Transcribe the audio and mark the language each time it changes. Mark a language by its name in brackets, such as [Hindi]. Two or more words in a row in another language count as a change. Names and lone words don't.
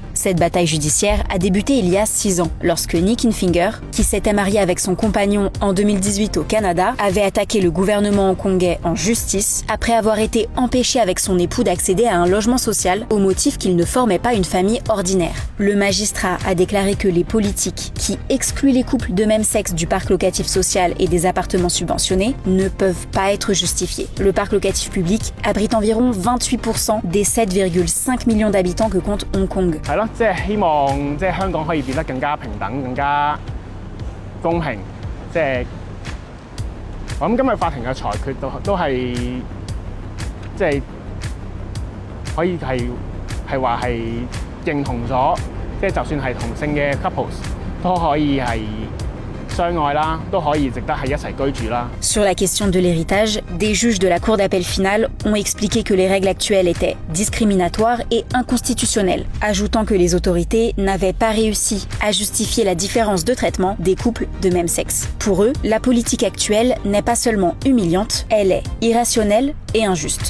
[French] Cette bataille judiciaire a débuté il y a 6 ans, lorsque Nick Infinger, qui s'était marié avec son compagnon en 2018 au Canada, avait attaqué le gouvernement hongkongais en justice après avoir été empêché avec son époux d'accéder à un logement social au motif qu'il ne formait pas une famille ordinaire. Le magistrat a déclaré que les politiques qui excluent les couples de même sexe du parc locatif social et des appartements subventionnés ne peuvent pas être justifiés. Le parc locatif public abrite environ 28% des 7,5 millions d'habitants que compte Hong Kong. [Cantonese] 係咯，即係希望即係香港可以變得更加平等、更加公平。即係我諗今日法庭嘅裁決都係即係可以係話係認同咗，即係就算係同性嘅 couples 都可以係相愛啦，都可以值得喺一齊居住啦。 [French] Sur la question de l'héritage, des juges de la Cour d'appel finale ont expliqué que les règles actuelles étaient discriminatoires et inconstitutionnelles, ajoutant que les autorités n'avaient pas réussi à justifier la différence de traitement des couples de même sexe. Pour eux, la politique actuelle n'est pas seulement humiliante, elle est irrationnelle et injuste.